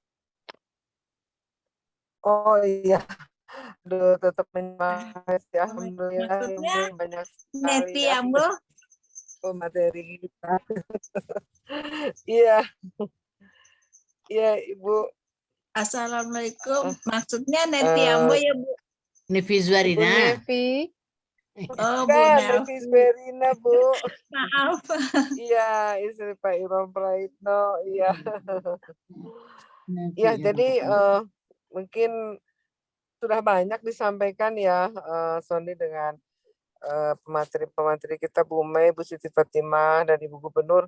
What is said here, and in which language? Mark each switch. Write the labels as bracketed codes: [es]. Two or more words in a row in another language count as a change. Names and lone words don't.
[id] Oh iya. Aduh, tetap menyemangati. Alhamdulillah ini banyak sekali Nevi Ambo. Materi kita. Iya. Iya, Ibu. Assalamualaikum. Maksudnya Nevi Ambo ya, Bu? Nevi Zuarina. Bu Nevi. Oh, Bu Nevi Zuarina, Bu. Maaf. Iya, istri Pak Iron Praitno. Iya. Iya, jadi mungkin sudah banyak disampaikan ya, Sony dengan pemateri-pemateri kita Bu Mei, Bu Siti Fatimah, dan Ibu Gubernur.